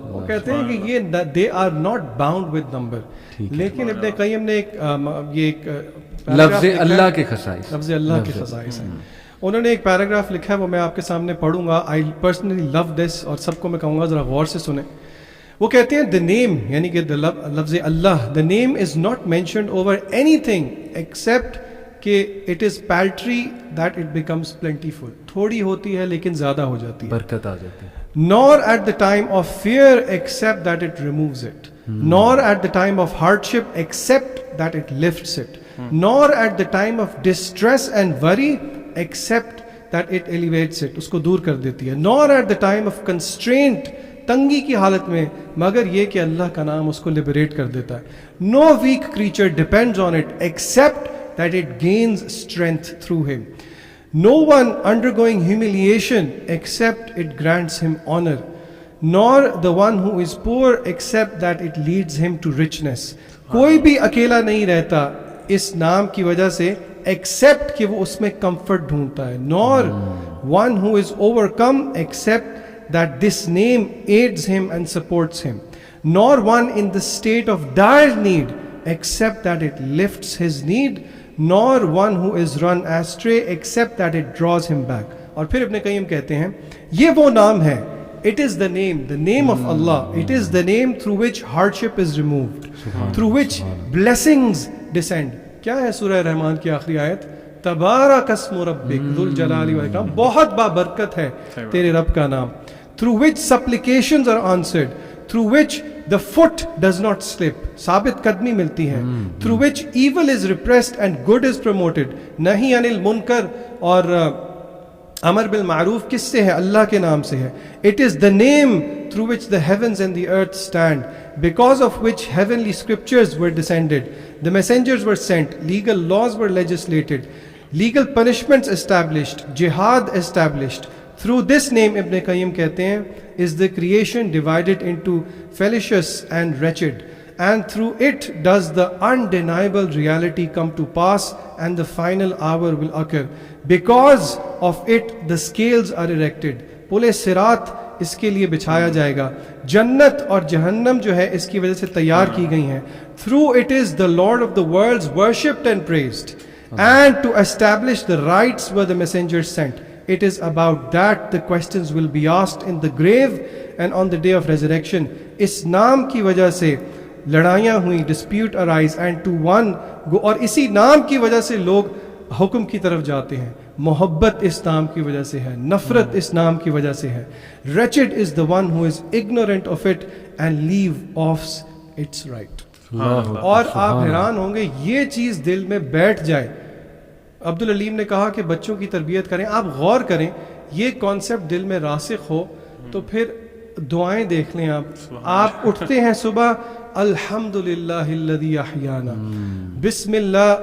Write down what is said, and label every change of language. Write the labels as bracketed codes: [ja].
[ur] وہ کہتے ہیں کہ [en] یہ they are not bound with number. [ur] لیکن ابن قیم نے ایک لفظ اللہ کے خصائص, لفظ اللہ کے خصائص ہیں, انہوں نے ایک پیراگراف لکھا ہے, وہ میں آپ کے سامنے پڑھوں گا. [en] I personally love this, [ur] اور سب کو میں کہوں گا ذرا غور سے سنیں. وہ کہتے ہیں [en] the name, [ur] یعنی کہ لفظ اللہ, [en] the name is not mentioned over anything except کہ it is paltry that it becomes plentiful. [ur] تھوڑی ہوتی ہے لیکن زیادہ ہو جاتی ہے, برکت آ جاتی ہے. [en] Nor at the time of fear except that it removes it. Nor at the time of hardship except that it lifts it. Nor at the time of distress and worry except that it elevates it. [ur] اس کو دور کر دیتی ہے. [en] Nor at the time of constraint, [ur] تنگی کی حالت میں, مگر یہ کہ اللہ کا نام اس کو لبریٹ کر دیتا ہے. [en] No weak creature depends on it except that it gains strength through him. No one undergoing humiliation except it grants him honor. nor the one who is poor except that it leads him to richness. [ur] کوئی بھی اکیلا نہیں رہتا اس نام کی وجہ سے except کہ وہ اس میں comfort ڈھونڈتا ہے. [en] Nor one who is overcome except that this name aids him and supports him. Nor one in the state of dire need except that it lifts his need. Nor one who is run astray except that it draws him back. [ur] اور پھر ابن قیم کہتے ہیں یہ وہ نام ہے. [en] It is the name of Allah. It is the name through which hardship is removed, through which blessings descend. [ur] کیا ہے سورہ رحمان کی آخری آیت؟ [ar] تبارک اسم ربک ذو الجلال والاکرام. [ur] بہت بابرکت ہے تیرے رب کا نام. [en] Through which supplications are answered, through which the foot does not slip, [ur] ثابت قدمی ملتی ہے. [en] Through which evil is repressed and good is promoted. [ur] نہی عن المنکر اور امر بالمعروف کس سے ہے؟ اللہ کے نام سے ہے. [en] It is the name through which the heavens and the earth stand, because of which heavenly scriptures were descended, the messengers were sent, legal laws were legislated, legal punishments established, jihad established. Through this name, Ibn Qayyim [ur] کہتے ہیں, [en] is the creation divided into fallacious and wretched, and through it does the undeniable reality come to pass and the final hour will occur. Because of it the scales are erected. [ur] پل صراط اس کے لیے بچھایا جائے گا. جنت اور جہنم جو ہے اس کی وجہ سے تیار کی گئی ہیں. [en] Through it is the Lord of the worlds worshipped and praised, and to establish the rights were the messengers sent. It is about that the questions will be asked in the grave and on the day of resurrection. [ur] اس نام کی وجہ سے لڑائیاں ہوئیں, [en] dispute arise, and to one go. [ur] اور اسی نام کی وجہ سے لوگ حکم کی طرف جاتے ہیں. محبت اس نام کی وجہ سے ہے, نفرت اس نام کی وجہ سے ہے. [en] Wretched is the one who is ignorant of it and leave off its right. [ur] اور آپ حیران ہوں گے یہ چیز دل میں بیٹھ جائے. عبدالعلیم نے کہا کہ بچوں کی تربیت کریں. آپ غور کریں, یہ کانسیپٹ دل میں راسخ ہو تو پھر دعائیں دیکھ لیں. آپ اٹھتے ہیں صبح, [ar] الحمدللہ الذی احیانا, [ur] بسم اللہ.